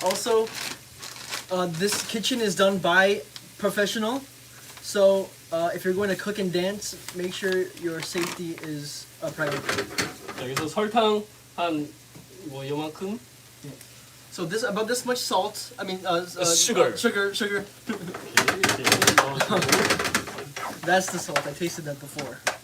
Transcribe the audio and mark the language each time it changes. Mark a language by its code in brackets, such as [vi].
[en] Also, this kitchen is done by professional. So if you're going to cook and dance, make sure your safety is a priority. [ko] 여기서 설탕 한 뭐 요만큼 [en] So this about this much salt. I mean sugar. Sugar. [ko] 이렇게 넣어주고 [en] That's the salt. I tasted that before.